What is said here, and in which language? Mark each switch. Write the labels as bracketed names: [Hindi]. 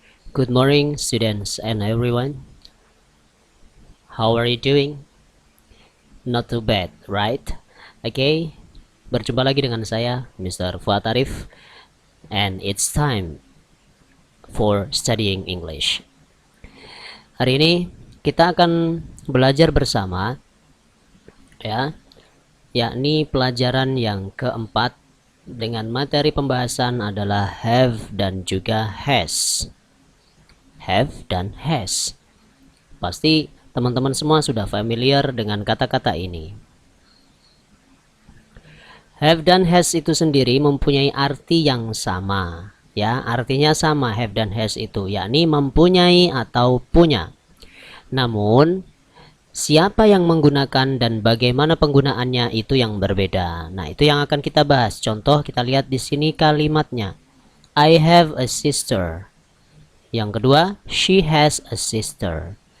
[English] Good morning, students and everyone. How are you doing? Not too bad, right? Okay, [Indonesian] berjumpa lagi dengan saya, [English] Mr. Fuad Arif, and it's time for studying English. [Indonesian] Hari ini kita akan belajar bersama, ya, yakni pelajaran yang keempat dengan materi pembahasan adalah have dan juga has. Have dan has. Pasti teman-teman semua sudah familiar dengan kata-kata ini. Have dan has itu sendiri mempunyai arti yang sama, ya, artinya sama have dan has itu, yakni mempunyai atau punya. Namun siapa yang menggunakan dan bagaimana penggunaannya itu yang berbeda. Nah, itu yang akan kita bahas. Contoh kita lihat di sini kalimatnya. [English] I have a sister. [Indonesian] Yang kedua, [English] she has a sister.